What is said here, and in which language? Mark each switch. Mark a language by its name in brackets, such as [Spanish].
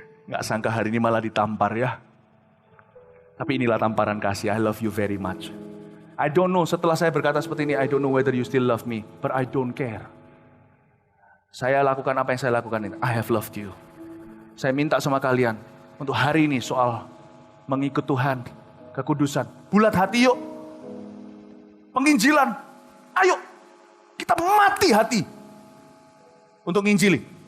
[Indonesian] Nggak sangka hari ini malah ditampar ya. Tapi inilah tamparan kasih. [English] I love you very much. I don't know, [Indonesian] setelah saya berkata seperti ini, [English] I don't know whether you still love me, but I don't care. [Indonesian] Saya lakukan apa yang saya lakukan ini. [English] I have loved you. [Indonesian] Saya minta sama kalian untuk hari ini soal mengikut Tuhan, kekudusan. Bulat hati yuk. Penginjilan. Ayo. Kita mati hati untuk nginjili.